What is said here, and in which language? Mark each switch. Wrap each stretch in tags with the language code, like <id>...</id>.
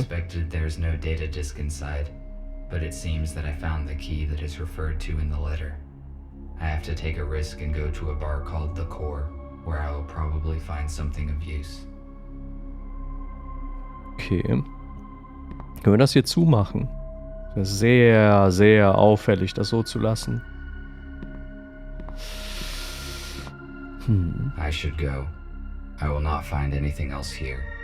<en>expected, there's no data disk inside, but it seems that I found the key that is referred to in the letter. I have to take a risk and go to a bar called The Core, where I will probably find something of use. Okay.</en> <de>Können wir das hier zumachen? Das ist sehr, sehr auffällig, das so zu lassen.</de> <en>I should go. I will not find anything else here.</en>